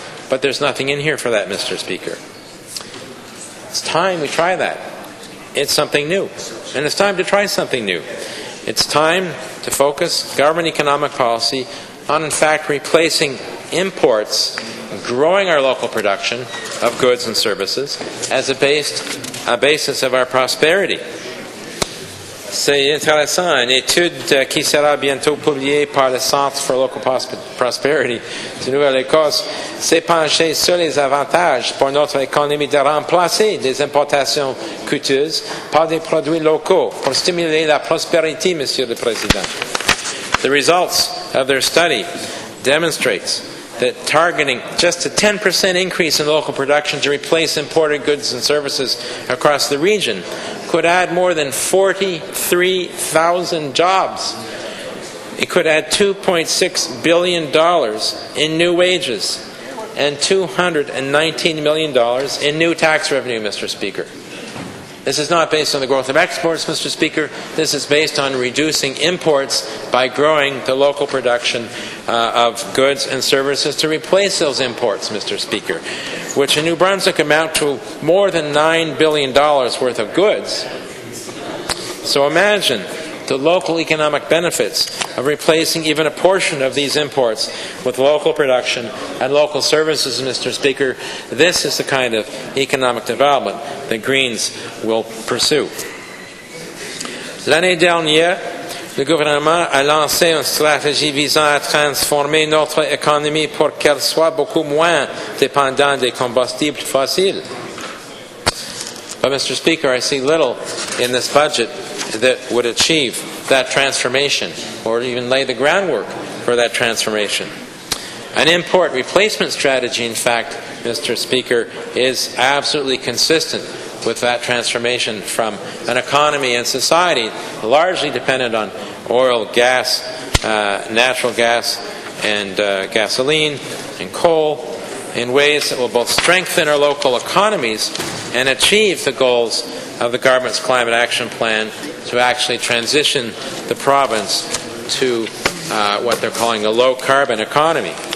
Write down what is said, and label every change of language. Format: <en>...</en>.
<en>But there's nothing in here for that, Mr. Speaker. It's time we try that. It's something new. And it's time to try something new. It's time to focus government economic policy on, in fact, replacing imports, growing our local production of goods and services as a basis of our prosperity.</en> <fr>C'est intéressant. Une étude qui sera bientôt publiée par le Centre for Local Prosperity de Nouvelle-Écosse s'est penchée sur les avantages pour notre économie de remplacer des importations coûteuses par des produits locaux pour stimuler la prospérité, Monsieur le Président.</fr> <en>The results of their study demonstrates that targeting just a 10% increase in local production to replace imported goods and services across the region could add more than 43,000 jobs. It could add $2.6 billion in new wages and $219 million in new tax revenue, Mr. Speaker. This is not based on the growth of exports, Mr. Speaker. This is based on reducing imports by growing the local production of goods and services to replace those imports, Mr. Speaker, which in New Brunswick amount to more than $9 billion worth of goods. So imagine the local economic benefits of replacing even a portion of these imports with local production and local services, Mr. Speaker. This is the kind of economic development that Greens will pursue.</en> <fr>L'année dernière, le gouvernement a lancé une stratégie visant à transformer notre économie pour qu'elle soit beaucoup moins dépendante des combustibles fossiles.</fr> <en>But, Mr. Speaker, I see little in this budget that would achieve that transformation or even lay the groundwork for that transformation. An import replacement strategy, in fact, Mr. Speaker, is absolutely consistent with that transformation from an economy and society largely dependent on oil, gas, natural gas, and gasoline and coal in ways that will both strengthen our local economies and achieve the goals of the government's climate action plan to actually transition the province to what they're calling a low-carbon economy.</en>